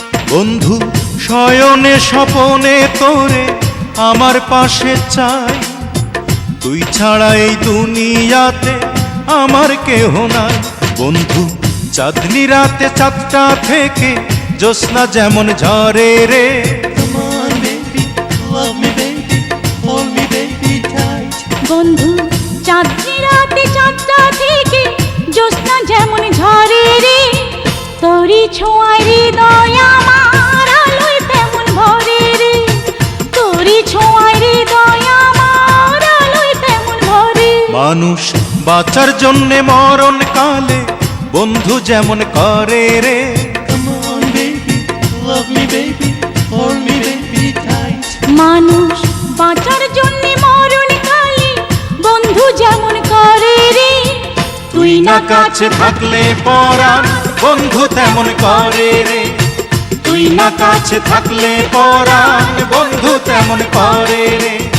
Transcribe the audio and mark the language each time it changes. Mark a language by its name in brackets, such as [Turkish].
[Bangla] বন্ধু শয়নে স্বপনে তোরে আমার পাশে চাই। তুই ছাড়া এই দুনিয়াতে আমার কেহ নাই। বন্ধু চাঁদনি রাতে চাঁদটা থেকে জ্যোৎস্না যেমন ঝরে রে। [English] Come on, baby, love me, baby, hold me, baby, tight. [Bangla] বন্ধু চাঁদনি রাতে চাঁদটা থেকে জ্যোৎস্না যেমন ঝরে রে। তোরি ছোঁয়ায় হৃদয় আমার আলোয় তেমন ভরে রে। তোরি ছোঁয়ায় হৃদয় আমার আলোয় তেমন ভরে। মানুষ বাঁচার জন্যে মরণ কালে বন্ধু যেমন করে রে। [English] Come on, baby, love me, baby, hold me, baby, tight. [Bangla] মানুষ বাঁচার জন্য মরণ কালে বন্ধু যেমন করে রে। তুই না কাছে থাকলে পরাণ বন্ধু তেমন করে রে। তুই না কাছে থাকলে পরাণ বন্ধু তেমন করে রে।